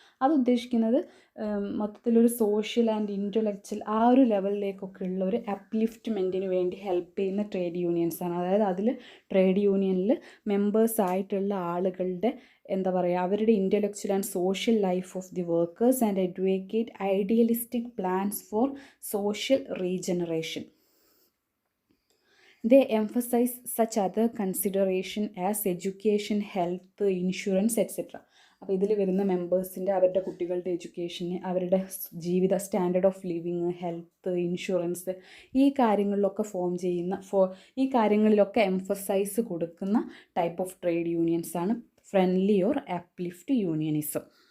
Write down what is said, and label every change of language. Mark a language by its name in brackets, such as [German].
[Malayalam] അത് ഉദ്ദേശിക്കുന്നത് മൊത്തത്തിലൊരു സോഷ്യൽ ആൻഡ് ഇൻ്റലക്ച്വൽ ആ ഒരു ലെവലിലേക്കൊക്കെ ഉള്ള ഒരു അപ്ലിഫ്റ്റ്മെൻറ്റിന് വേണ്ടി ഹെൽപ്പ് ചെയ്യുന്ന ട്രേഡ് യൂണിയൻസാണ്. അതായത് അതിൽ ട്രേഡ് യൂണിയനിൽ മെമ്പേഴ്സായിട്ടുള്ള ആളുകളുടെ എന്താ പറയുക, അവരുടെ [English] Intellectual and social life of the workers and advocate idealistic plans for social regeneration. They emphasize such other consideration as education, health, insurance, etc. [Malayalam] അപ്പോൾ ഇതിൽ വരുന്ന മെമ്പേഴ്സിൻ്റെ അവരുടെ കുട്ടികളുടെ എഡ്യൂക്കേഷന്, അവരുടെ ജീവിത [English] standard of living, [Malayalam] health, insurance, ഈ കാര്യങ്ങളിലൊക്കെ ഈ കാര്യങ്ങളിലൊക്കെ എംഫസൈസ് കൊടുക്കുന്ന type of trade യൂണിയൻസാണ് friendly or uplift unionism.